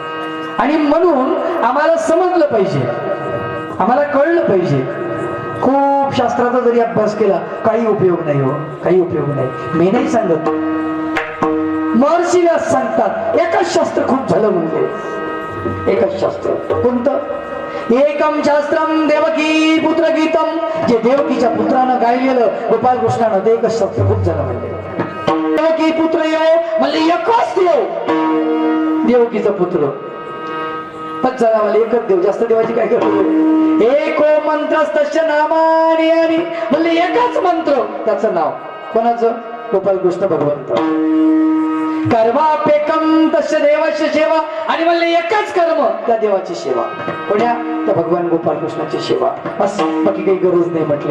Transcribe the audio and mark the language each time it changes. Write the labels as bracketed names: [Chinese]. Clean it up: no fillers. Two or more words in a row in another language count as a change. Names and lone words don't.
[Marathi] आणि म्हणून आम्हाला समजलं पाहिजे, आम्हाला कळलं पाहिजे. खूप शास्त्राचा जरी अभ्यास केला काही उपयोग नाही हो, काही उपयोग नाही. मी नाही सांगत, महर्षी व्यास सांगतात एकच शास्त्र खूप झालं म्हणजे. एकच शास्त्र कोणतं? [Sanskrit] एकम शास्त्रम देवकी पुत्र गीतम, [Marathi] जे देवकीच्या पुत्रानं गायलेलं गोपाल कृष्णानं, ते एकच शास्त्र खूप झालं म्हणजे. देवकी पुत्र येऊ म्हणजे एकच देव, देवकीचा पुत्र पच झाला मला एकच देव, जास्त देवाची काय गरज. [Sanskrit] एको मंत्रस्तस्य नामानि, [Marathi] आणि म्हणजे एकच मंत्र त्याचं नाव कोणाचं? गोपाल कृष्ण भगवंत. [Sanskrit] कर्मापेकम तस्य [Marathi] देवाची सेवा, आणि म्हणले एकच कर्म त्या देवाची सेवा. कोण्या? त्या भगवान गोपाल कृष्णाची सेवा. असं बाकी काही गरज नाही म्हटले.